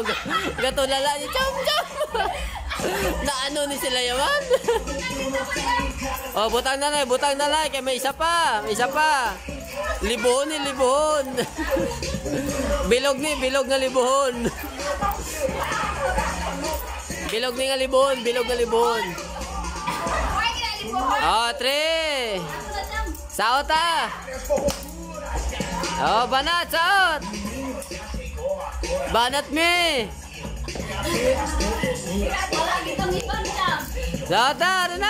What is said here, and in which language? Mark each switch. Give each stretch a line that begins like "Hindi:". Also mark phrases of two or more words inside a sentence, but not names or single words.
Hiligaynon: Gatulala si Cham-Cham. Naano ni sila yaman. Oh, butang na lang. Kaya may isa pa. Libuhon. Bilog nga libuhon. Bilog nga libuhon. Oh, 3. Saot ah. Oh, banat, saot. Banat me. Saot na.